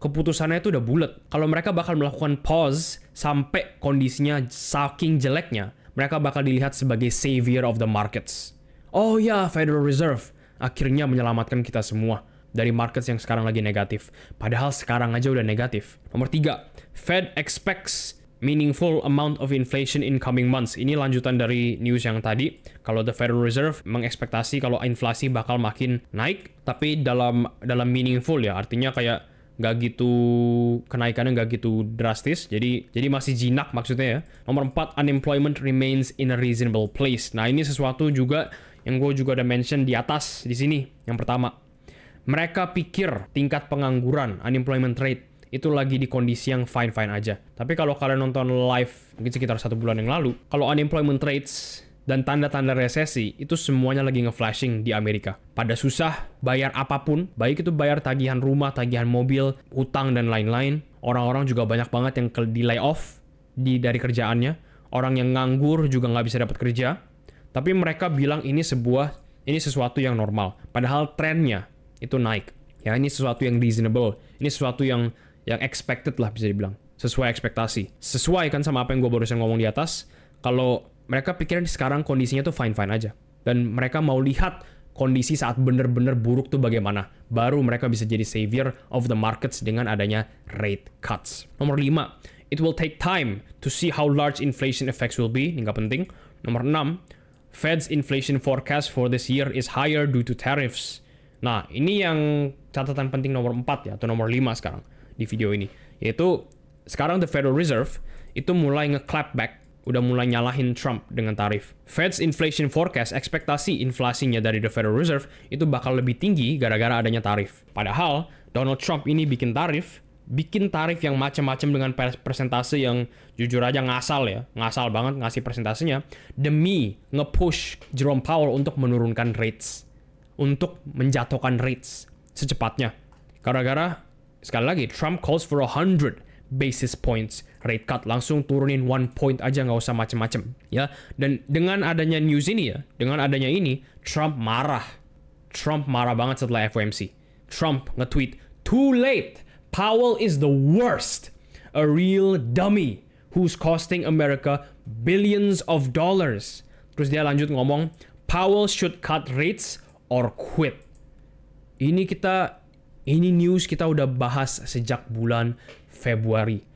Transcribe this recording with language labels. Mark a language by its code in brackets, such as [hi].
[id] Keputusannya itu udah bulat. Kalau mereka bakal melakukan pause sampai kondisinya saking jeleknya, mereka bakal dilihat sebagai [en] savior of the markets. [id] Oh ya, Federal Reserve akhirnya menyelamatkan kita semua dari markets yang sekarang lagi negatif. Padahal sekarang aja udah negatif. Nomor 3, [en] Fed expects meaningful amount of inflation in coming months. [id] Ini lanjutan dari news yang tadi. Kalau the Federal Reserve mengekspektasi kalau inflasi bakal makin naik, tapi dalam meaningful ya, artinya kayak nggak gitu, kenaikannya nggak gitu drastis, jadi masih jinak maksudnya ya. Nomor 4, [en] unemployment remains in a reasonable place. [id] Nah ini sesuatu juga yang gue juga udah mention di atas di sini. Yang pertama, mereka pikir tingkat pengangguran, unemployment rate, itu lagi di kondisi yang fine-fine aja. Tapi kalau kalian nonton live mungkin sekitar 1 bulan yang lalu, kalau unemployment rates dan tanda-tanda resesi itu semuanya lagi nge-flashing di Amerika. Pada susah bayar apapun, baik itu bayar tagihan rumah, tagihan mobil, utang dan lain-lain. Orang-orang juga banyak banget yang di lay off dari kerjaannya. Orang yang nganggur juga nggak bisa dapat kerja. Tapi mereka bilang ini sesuatu yang normal. Padahal trennya itu naik. Ya ini sesuatu yang reasonable. Ini sesuatu yang expected lah bisa dibilang. Sesuai ekspektasi. Sesuai kan sama apa yang gue barusan ngomong di atas. Kalau mereka pikirin sekarang kondisinya tuh fine-fine aja. Dan mereka mau lihat kondisi saat bener-bener buruk tuh bagaimana. Baru mereka bisa jadi [en] savior of the markets [id] dengan adanya rate cuts. Nomor 5, [en] it will take time to see how large inflation effects will be. [id] Ini nggak penting. Nomor 6, [en] Fed's inflation forecast for this year is higher due to tariffs. [id] Nah, ini yang catatan penting nomor 4 ya, atau nomor 5 sekarang di video ini. Yaitu, sekarang the Federal Reserve itu mulai nge-clap back, udah mulai nyalahin Trump dengan tarif. Fed's inflation forecast, ekspektasi inflasinya dari the Federal Reserve, itu bakal lebih tinggi gara-gara adanya tarif. Padahal, Donald Trump ini bikin tarif yang macam-macam dengan persentase yang jujur aja ngasal ya. Ngasal banget ngasih persentasenya. Demi nge-push Jerome Powell untuk menurunkan rates. Untuk menjatuhkan rates secepatnya. Gara-gara, sekali lagi, [en] Trump calls for 100 basis points rate cut, [id] langsung turunin 1 point aja, nggak usah macem-macem ya. Dan dengan adanya news ini ya, dengan adanya ini, Trump marah banget setelah FOMC. Trump nge-tweet, [en] "Too late, Powell is the worst, a real dummy who's costing America billions of dollars." [id] Terus dia lanjut ngomong, [en] "Powell should cut rates or quit." [id] Ini news kita udah bahas sejak bulan Februari.